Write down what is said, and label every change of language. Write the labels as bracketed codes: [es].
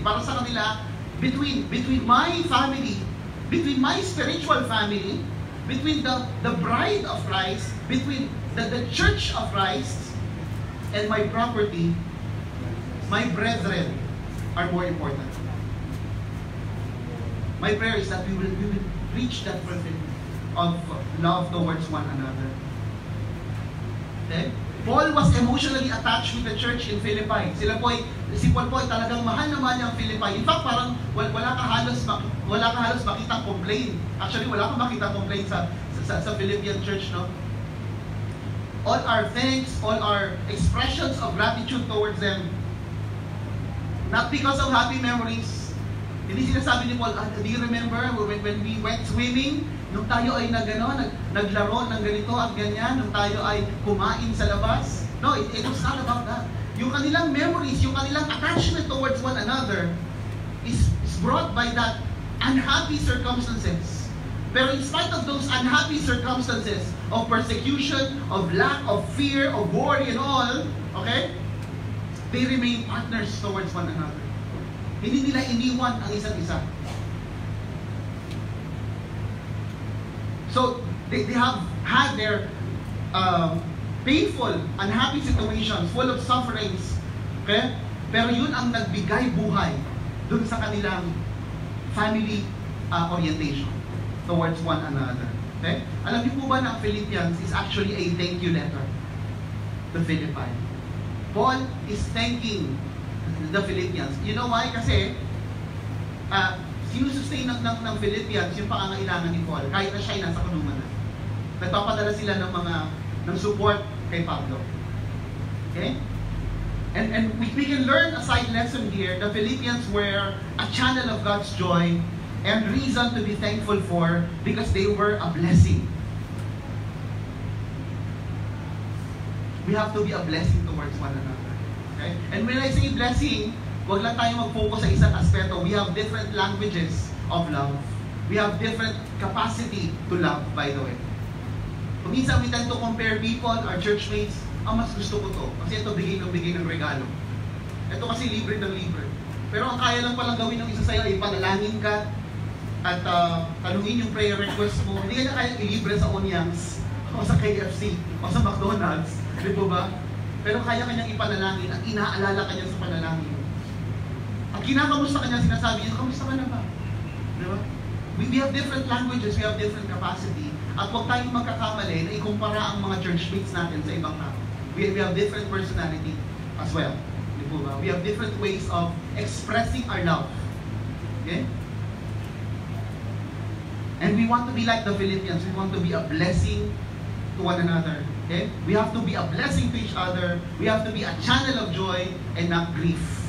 [tl] Para sa kanila, [en] between my family, between my spiritual family, between the bride of Christ, between the church of Christ, and my property, my brethren are more important. My prayer is that we will reach that fulfillment of love towards one another. Okay? Paul was emotionally attached with the church in Philippi. [tl] Si Paul po ay talagang mahal na mahal niya ang Philippi. In fact, parang wala ka halos makitang complaint. Actually, wala kang makitang complaint sa Philippian church, no? [en] All our thanks, all our expressions of gratitude towards them, not because of happy memories. [tl] Hindi sinasabi ni Paul, [en] do you remember when we went swimming? [tl] Nung tayo ay naglaro ng ganito at ganyan, nung tayo ay kumain sa labas. [en] No, it was not about that. [tl] Yung kanilang memories, yung kanilang [en] attachment towards one another is brought by that unhappy circumstances. Pero in spite of those unhappy circumstances of persecution, of lack of fear, of worry and all, okay? They remain partners towards one another. [tl] Hindi nila iniwan ang isa't isa. [en] So, they have had their painful, unhappy situations, full of sufferings. [tl] Okay? Pero yun ang nagbigay buhay dun sa kanilang family orientation towards one another. Okay? Alam niyo po ba na ang Philippians is actually a thank you letter to Philippi? [en] Paul is thanking the Philippians. You know why? [tl] Kasi sinusustain ng Philippians yung pangangailangan ni Paul kahit na siya ay nasa kulungan na. Nagpapadala sila ng support kay Pablo. [en] Okay? And we can learn a side lesson here. The Philippians were a channel of God's joy and reason to be thankful for because they were a blessing. We have to be a blessing towards one another. Okay? And when I say blessing, [tl] wag lang tayo mag-focus sa isang aspeto. [en] We have different languages of love. We have different capacity to love, by the way. [tl] Kung minsan [en] we tend to compare people, our churchmates, [tl] mas gusto ko to. Kasi ito bigay ng regalo. Ito kasi libre ng libre. Pero ang kaya lang palang gawin ng isa sa'yo ay panalangin ka at tanungin yung prayer request mo. Hindi ka na kaya ilibre sa Onyx o sa KFC o sa McDonald's. Di ba? Pero kaya kanyang ipanalangin at inaalala kanya sa panalangin. Ang kinakamusta kanya sinasabi niya, kamusta ka na ba? Di ba? [en] We have different languages, we have different capacity. [tl] At huwag tayong magkakamali na ikumpara ang mga churchmates natin sa ibang tao. [en] We have different personality as well. Di ba? We have different ways of expressing our love. Okay? And we want to be like the Philippians. We want to be a blessing to one another. Okay? We have to be a blessing to each other. We have to be a channel of joy and not grief.